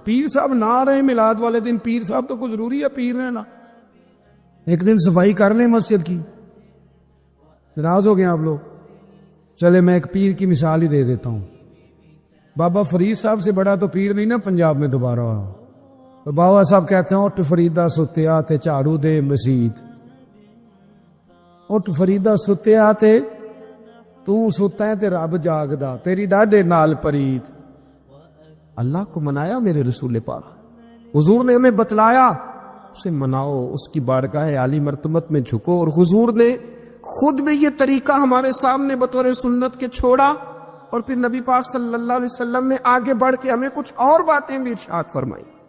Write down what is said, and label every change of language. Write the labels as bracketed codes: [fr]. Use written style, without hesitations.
[ur] پیر صاحب نہ آ رہے ہیں میلاد والے دن, پیر صاحب تو کوئی ضروری ہے پیر رہنا. ایک دن صفائی کر لیں مسجد کی. ناراض ہو گئے آپ لوگ؟ چلے میں ایک پیر کی مثال ہی دے دیتا ہوں. بابا فرید صاحب سے بڑا تو پیر نہیں نا پنجاب میں دوبارہ ہوا. تو بابا صاحب کہتے ہیں [pa] اٹھ فریدہ ستیا تے جھاڑو دے مسجد. اٹھ فریدہ ستیا تے تو ستا ہے تے رب جاگدا, تیری ڈاڈے نال پرید. [ur] اللہ کو منایا میرے رسول پاک, حضور نے ہمیں بتلایا, اسے مناؤ, اس کی بارگاہ عالی مرتبت میں جھکو. اور حضور نے خود بھی یہ طریقہ ہمارے سامنے بطور سنت کے چھوڑا, اور پھر نبی پاک صلی اللہ علیہ وسلم نے آگے بڑھ کے ہمیں کچھ اور باتیں بھی ارشاد فرمائی.